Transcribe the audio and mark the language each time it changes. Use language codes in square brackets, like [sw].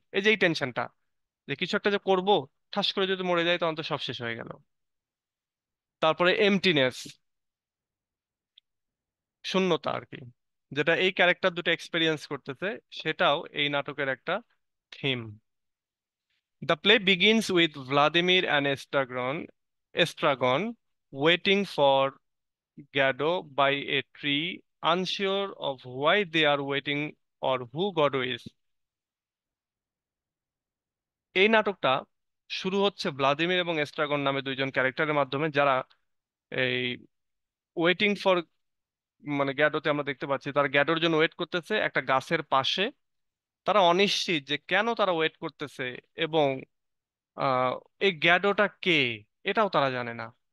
[bn] এই যে এই টেনশনটা, যে কিছু একটা যে করব, ঠাস করে যদি মরে যায় তখন তো সব শেষ হয়ে গেল। তারপরে এমটিনেস, শূন্যতা আর কি, যেটা এই ক্যারেক্টার দুটো এক্সপেরিয়েন্স করতেছে, সেটাও এই নাটকের একটা theme. [en] The play begins with Vladimir and Estragon waiting for Gado by a tree, unsure of why they are waiting or who Gado is. [bn] এই নাটকটা শুরু হচ্ছে ভ্লাদিমির এবং এস্ট্রাগন নামে দুইজন ক্যারেক্টারের মাধ্যমে, যারা এই ওয়েটিং ফর, মানে গ্যাডোতে আমরা দেখতে পাচ্ছি তারা গ্যাডোর জন্য ওয়েট করতেছে একটা গাছের পাশে। তারা অনিশ্চিত যে কেন তারা ওয়েট করতেছে, এবং আহ এই গ্যাডোটা কে এটাও তারা জানে না।